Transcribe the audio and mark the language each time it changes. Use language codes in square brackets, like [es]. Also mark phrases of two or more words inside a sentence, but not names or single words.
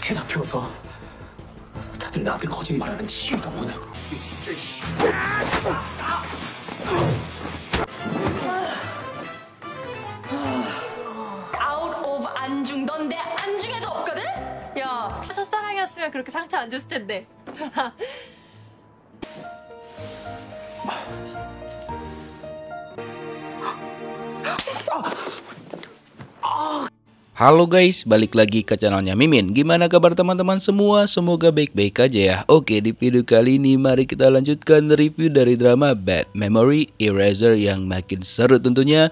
[ko] 대답해서 다들 나한테 거짓말하는 이유가 뭐냐고. [en] out of [ko] 안중. 넌 내 안중에도 없거든? 야, 첫사랑이었으면 그렇게 상처 안 줬을 텐데. [id] Halo guys, balik lagi ke channelnya Mimin. Gimana kabar teman-teman semua? Semoga baik-baik aja ya. Oke, di video kali ini mari kita lanjutkan review dari drama Bad Memory Eraser yang makin seru tentunya.